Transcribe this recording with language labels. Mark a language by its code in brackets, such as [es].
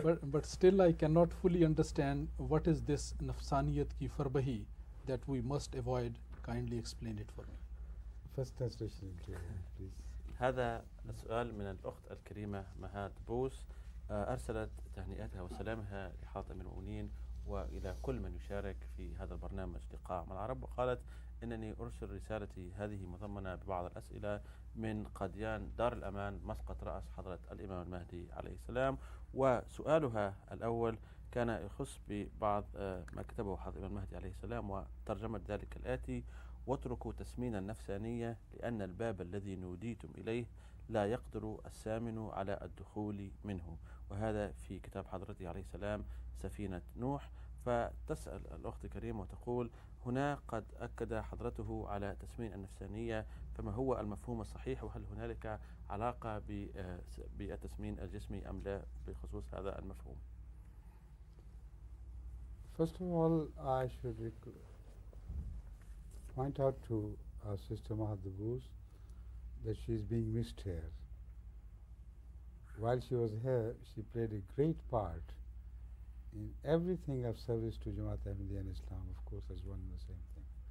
[en] But still I cannot fully understand what is this [ur] nafsaniyat ki farbahi [en] that we must avoid. Kindly explain it for me. First translation, please. [ar] هذا السؤال من الأخت الكريمة مها دبوس. أرسلت تهنئتها وسلامها لحضرة أمير المؤمنين وإلى كل من يشارك في هذا البرنامج لقاء مع العرب، وقالت إنني أرسل رسالتي هذه مضمنة ببعض الأسئلة من قاديان دار الأمان مسقط رأس حضرة الإمام المهدي عليه السلام. وسؤالها الأول كان يخص ببعض ما كتبه حضرة الإمام المهدي عليه السلام، وترجمة ذلك الآتي: واتركوا تسمين النفسانية لأن الباب الذي نوديتم إليه لا يقدر السامن على الدخول منه. وهذا في كتاب حضرته عليه السلام سفينة نوح. فتسأل الأخت الكريمة وتقول: هنا قد أكد حضرته على تسمين النفسانية، فما هو المفهوم الصحيح، وهل هنالك علاقة بالتسمين الجسمي أم لا بخصوص هذا المفهوم؟ [en] First of all, I should point out to our sister Mahadabus that she is being missed here. While she was here, she played a great part in everything of service to Jamaat Ahmadiyya and Islam, of course, as one and the same thing.